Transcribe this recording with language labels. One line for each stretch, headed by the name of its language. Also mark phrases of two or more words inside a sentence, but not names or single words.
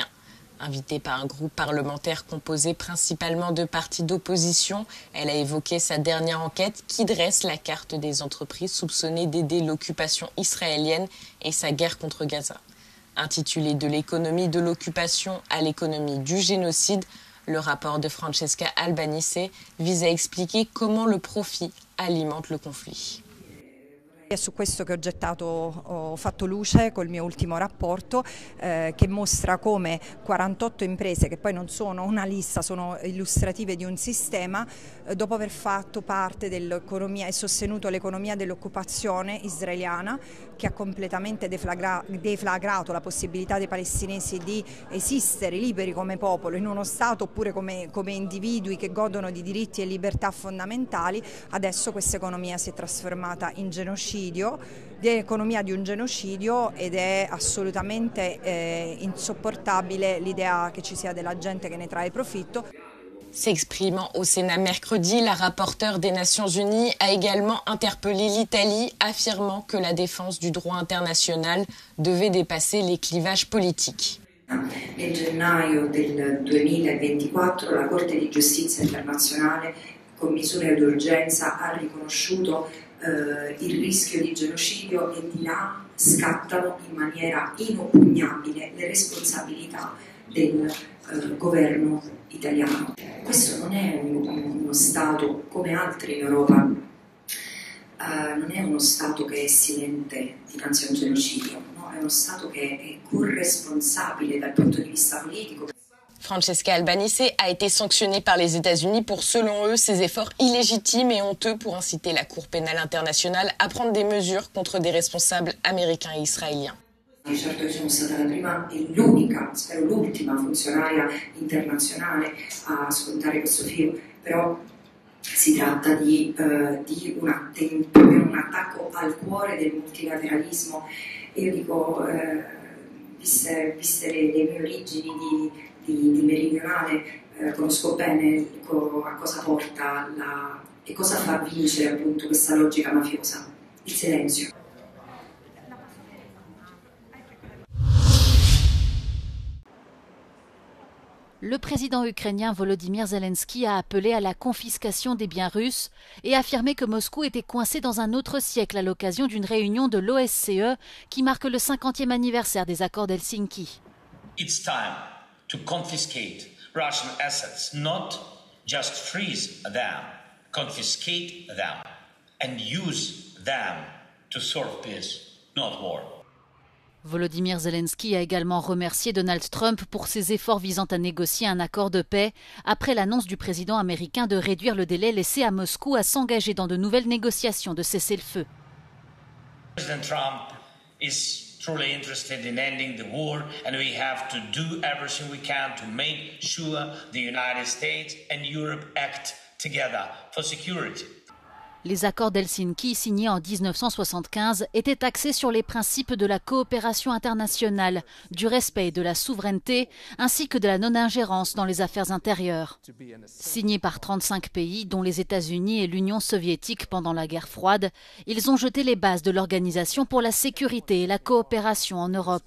French: Invitée par un groupe parlementaire composé principalement de partis d'opposition, elle a évoqué sa dernière enquête qui dresse la carte des entreprises soupçonnées d'aider l'occupation israélienne et sa guerre contre Gaza. Intitulé « De l'économie de l'occupation à l'économie du génocide », le rapport de Francesca Albanese vise à expliquer comment le profit alimente le conflit.
Italian: È su questo che ho fatto luce col mio ultimo rapporto che mostra come 48 imprese, che poi non sono una lista, sono illustrative di un sistema, dopo aver fatto parte dell'economia e sostenuto l'economia dell'occupazione israeliana, che ha completamente deflagrato la possibilità dei palestinesi di esistere liberi come popolo in uno Stato oppure come individui che godono di diritti e libertà fondamentali, adesso questa economia si è trasformata in genocidio, di economia di un genocidio, ed è assolutamente insopportabile l'idea che ci sia della gente che ne trae profitto.
French: S'exprimant au Sénat mercredi, la rapporteure des Nations Unies a également interpellé l'Italie, affirmant que la défense du droit international devait dépasser les clivages politiques.
Italian: Nel gennaio del 2024 la Corte di Giustizia internazionale con misure d'urgenza ha riconosciuto il rischio di genocidio e di là scattano in maniera inoppugnabile le responsabilità del governo italiano. Questo non è uno Stato come altri in Europa, non è uno Stato che è silente dinanzi a un genocidio, no? È uno Stato che è corresponsabile dal punto di vista politico.
French: Francesca Albanese a été sanctionnée par les États-Unis pour, selon eux, ses efforts illégitimes et honteux pour inciter la Cour pénale internationale à prendre des mesures contre des responsables américains et israéliens.
Italian: Certo, io sono stata la prima e l'unica, spero l'ultima funzionaria internazionale a scontare questo filo, però si tratta di proprio un attacco al cuore del multilateralismo. E io dico, viste le mie origini di meridionale, conosco bene a cosa porta e cosa fa vincere appunto questa logica mafiosa, il silenzio.
French: Le président ukrainien Volodymyr Zelensky a appelé à la confiscation des biens russes et affirmé que Moscou était coincé dans un autre siècle à l'occasion d'une réunion de l'OSCE qui marque le 50e anniversaire des accords d'Helsinki.
English: It's time to confiscate Russian assets, not just freeze them, confiscate them. and use them to serve peace, not war.
French: Volodymyr Zelensky a également remercié Donald Trump pour ses efforts visant à négocier un accord de paix après l'annonce du président américain de réduire le délai laissé à Moscou à s'engager dans de nouvelles négociations de cessez-le-feu.
English: President Trump is truly interested in ending the war, and we have to do everything we can to make sure the United States and Europe act together for security.
French: Les accords d'Helsinki, signés en 1975, étaient axés sur les principes de la coopération internationale, du respect de la souveraineté, ainsi que de la non-ingérence dans les affaires intérieures. Signés par 35 pays, dont les États-Unis et l'Union soviétique pendant la guerre froide, ils ont jeté les bases de l'Organisation pour la sécurité et la coopération en Europe.